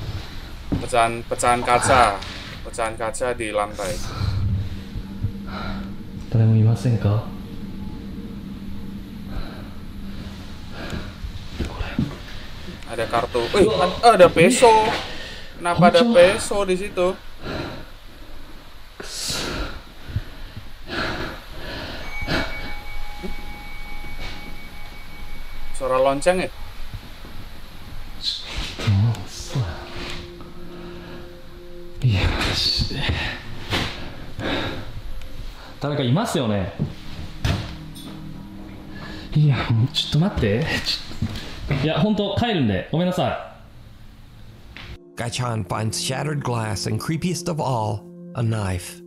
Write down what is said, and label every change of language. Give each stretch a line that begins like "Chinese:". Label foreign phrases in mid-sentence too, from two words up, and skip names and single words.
Indonesian: Pecahan kaca di lantai.
Japanese: 誰もいませんか？
Indonesian: Ada kartu. Ada peso. Kenapa ada peso di situ? Suara lonceng ya? Iya,
Japanese: 誰かいますよね。いや、ちょっと待って。いや、本当帰るんで、ごめんなさい。
English: Gaichan finds shattered glass and, creepiest of all, a knife.